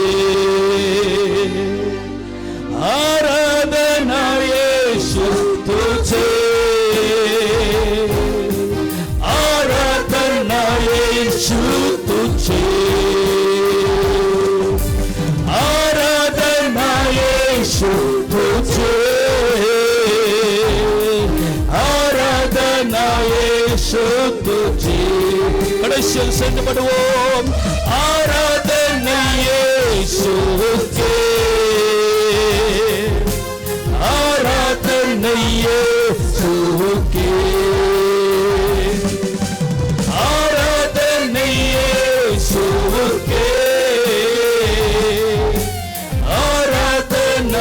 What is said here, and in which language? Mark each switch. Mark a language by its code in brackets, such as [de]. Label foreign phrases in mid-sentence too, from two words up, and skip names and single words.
[hi] आराधना यीशु तुझे, आराधना यीशु तुझे, आराधना यीशु तुझे, आराधना यीशु तुझे. [ta] கடைசியில் சென்றுபடுவோம். ஆராதனை இயேசுவுக்கே, ஆராதனை இயேசுவுக்கே, ஆராதனை இயேசுவுக்கே, ஆராதனை.